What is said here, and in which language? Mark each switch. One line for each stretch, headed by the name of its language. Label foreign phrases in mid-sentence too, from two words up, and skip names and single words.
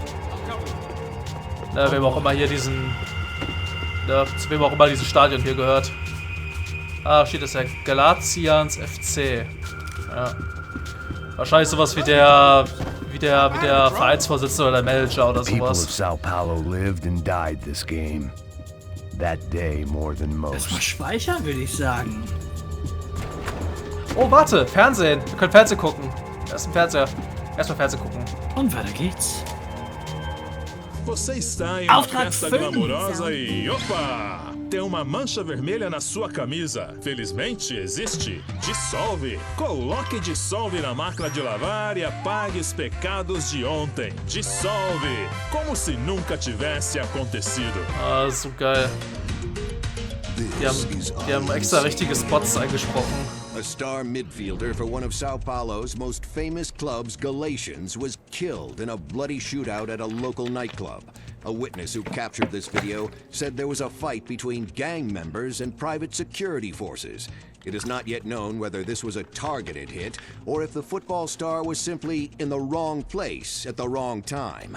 German: Ne, wem auch immer hier diesen, ne, zu wem auch immer dieses Stadion hier gehört. Ah, steht das ja, Galatians FC. Ja. Wahrscheinlich sowas wie der Vereinsvorsitzende oder der Manager oder
English: People of
German: sowas.
English: Sao Paulo lived and died this game. That day more than most.
German: Erstmal speichern, würde ich sagen. Oh, warte, Fernsehen. Wir können Fernsehen gucken. Da ist ein Fernseher. Erstmal Fernsehen gucken. Und weiter geht's.
Portuguese: Você está em uma
German: Auftrag
Portuguese: festa 5. glamourosa e opa! Tem uma mancha vermelha na sua camisa. Felizmente existe Dissolve. Coloque Dissolve na máquina de lavar e apague os pecados de ontem. Dissolve. Como se nunca tivesse acontecido.
German: Ah, so geil. Die haben extra richtige Spots eingesprochen.
English: A star midfielder for one of Sao Paulo's most famous clubs, Galatians, was killed in a bloody shootout at a local nightclub. A witness who captured this video said there was a fight between gang members and private security forces. It is not yet known whether this was a targeted hit or if the football star was simply in the wrong place at the wrong time.